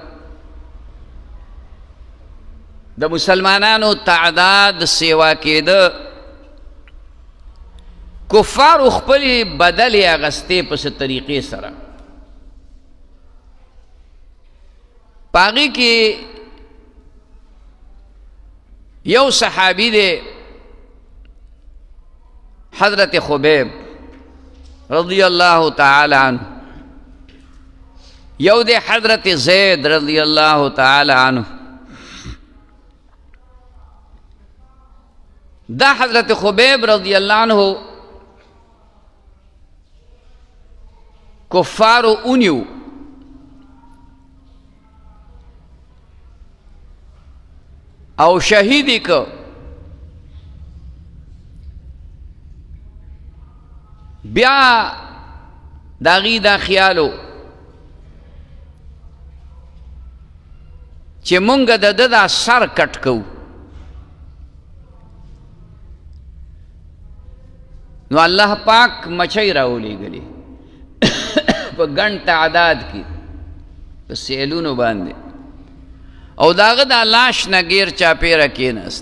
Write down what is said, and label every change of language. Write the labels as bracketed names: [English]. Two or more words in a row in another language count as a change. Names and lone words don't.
[Pashto] د مسلمانانو تعداد سیوا کېده، کفارو خپلې بدلې اغستې په څه طریقې سره. پاغی کې یو صحابی دے حضرت خبیب [Arabic] رضی اللہ تعالی عنہ، [Pashto] یو دے حضرت زید [Arabic] رضی اللہ تعالی عنہ. [Pashto] دا حضرت خبیب [Arabic] رضی اللہ عنہ [Pashto] کفارو اونیو او شهیدی که. بیا داغی دا خیالو چې مونږ د ده دا سر کټ کوو، نو الله پاک مچۍ راولېږلې په ګڼ تعداد کې په سیلونو باندې، او داغه دا لاش نه غیر چاپیره کېناست.